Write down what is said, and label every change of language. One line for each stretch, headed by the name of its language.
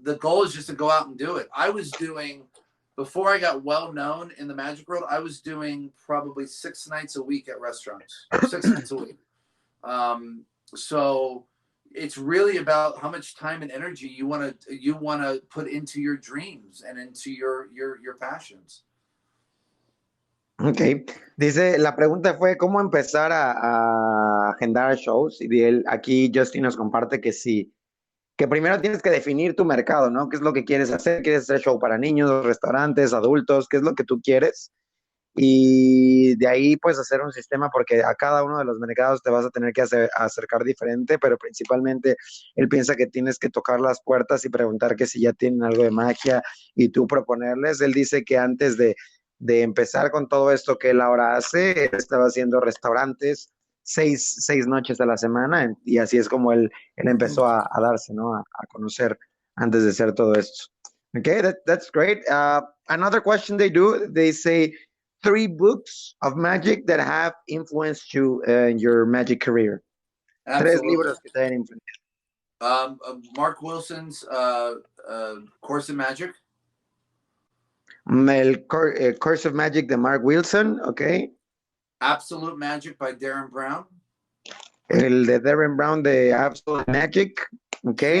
English: The goal is just to go out and do it. Before I got well known in the magic world, I was doing probably 6 nights a week at restaurants, 6 nights a week. So it's really about how much time and energy you want to put into your dreams and into your passions.
Spanish: Ok, dice, la pregunta fue cómo empezar a agendar shows, y aquí Justin nos comparte que sí, que primero tienes que definir tu mercado, ¿no? ¿Qué es lo que quieres hacer? ¿Quieres hacer show para niños, restaurantes, adultos? ¿Qué es lo que tú quieres? Y de ahí pues hacer un sistema, porque a cada uno de los mercados te vas a tener que acercar diferente, pero principalmente él piensa que tienes que tocar las puertas y preguntar que si ya tienen algo de magia y tú proponerles. Él dice que antes de empezar con todo esto que él ahora hace, él estaba haciendo restaurantes 6 noches a la semana, y así es como él empezó a darse, ¿no? A conocer antes de hacer todo esto.
English: Okay, that's great. Another question they say 3 books of magic that have influenced you in your magic career. Absolutely.
Spanish: 3 libros que te hayan influenciado.
English: Mark Wilson's Course in Magic.
Spanish: El Course of Magic de Mark Wilson, okay.
English: Absolute Magic by Darren Brown.
Spanish: El de Darren Brown de Absolute Magic, okay.